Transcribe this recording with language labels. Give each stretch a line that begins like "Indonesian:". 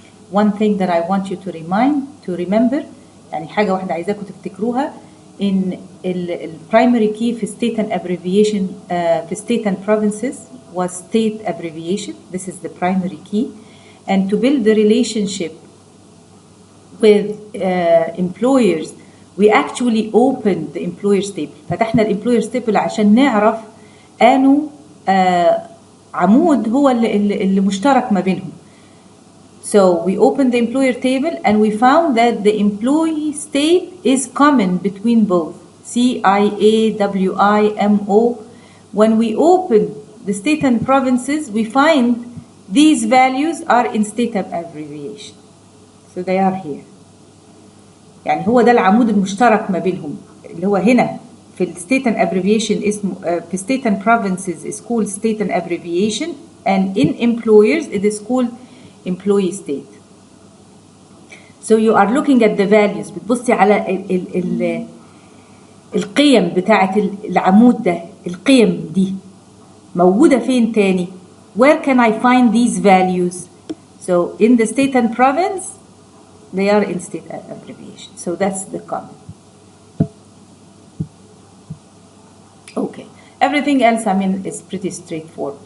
English: One thing that I want you to remember,
Arabic: يعني حاجة واحدة عايزاكم تفتكروها، إن
English: primary key في state and abbreviation في state and provinces was state abbreviation. This is the primary key. And to build the relationship with employers, we actually opened the employers table.
Arabic: فتحنا الemployers table عشان نعرف أنه عمود هو اللي مشترك ما بينهم.
English: So we opened the employer table and we found that the employee state is common between both CIA, WI, MO. When we open the state and provinces, we find these values are in state abbreviation. So they are here.
Arabic: يعني هو ده العمود المشترك ما بينهم، اللي هو هنا في
English: state and abbreviation
Arabic: اسمه في
English: state and provinces is called state and abbreviation, and in employers it is called employee state. So you are looking at the values.
Arabic: بتبصي على القيم بتاعة العمود ده، القيم دي موجودة فين تاني؟
English: Where can I find these values? So in the state and province, they are in state abbreviation. So that's the common. Okay. Everything else, I mean, is pretty straightforward.